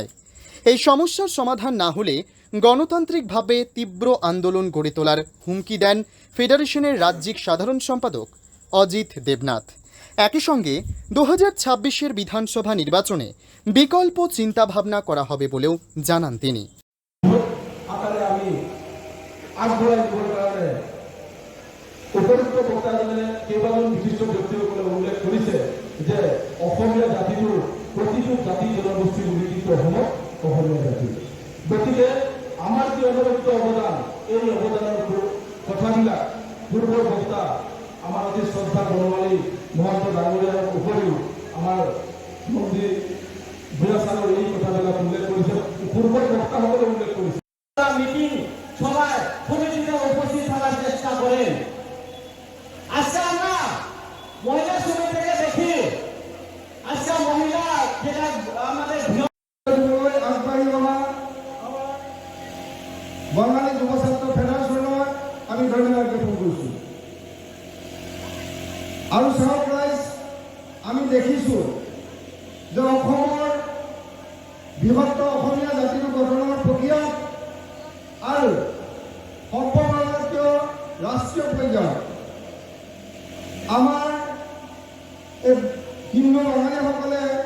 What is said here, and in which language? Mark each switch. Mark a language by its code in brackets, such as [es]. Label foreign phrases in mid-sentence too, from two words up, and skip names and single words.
[bn] এই সমস্যার সমাধান না হলে গণতান্ত্রিকভাবে তীব্র আন্দোলন গড়ে তোলার হুমকি দেন ফেডারেশনের রাজ্যিক সাধারণ সম্পাদক অজিত দেবনাথ। একই সঙ্গে 2026-এর বিধানসভা নির্বাচনে বিকল্প চিন্তাভাবনা করা হবে বলেও জানান তিনি। [as] উপযুক্ত বক্তাজনে কেইবাজন বিশিষ্ট ব্যক্তিসকলে উল্লেখ কৰিছে যে অসমীয়া জাতিটোৰ প্ৰতিটো জাতি জনগোষ্ঠীৰ উল্লেখিত অসমীয়া জাতি। গতিকে আমাৰ যি অনবদ্য অৱদান, এই অৱদানৰ কথাবিলাক পূৰ্বৰ বক্তা আমাৰ অতি শ্ৰদ্ধা বনমালী মহন্ত ডাঙৰীয়াৰ উপৰিও আমাৰ মন্ত্ৰী বুঢ়াচাৰৰ এই কথাবিলাক উল্লেখ কৰিছে, পূৰ্বৰ বক্তাসকলে উল্লেখ কৰিছে। [bn] মিটিং সভায় সমিতিতে উপস্থিত থাকার চেষ্টা করেন। আজকে আমরা মহিলা সমিতিকে দেখি, আজকে মহিলা যেটা আমাদের [as] বাঙালি যুব ছাত্র ফেডারেশনৰ আমি ধন্যবাদ জ্ঞাপন কৰিছোঁ। আৰু চাওক ৰাইজ, আমি দেখিছোঁ যে অসমৰ বৃহত্তৰ অসমীয়া জাতিৰ গঠনৰ প্ৰক্ৰিয়াত আৰু সৰ্বভাৰতীয় ৰাষ্ট্ৰীয় পৰ্যায়ত আমাৰ এই হিন্দু বাঙালীসকলে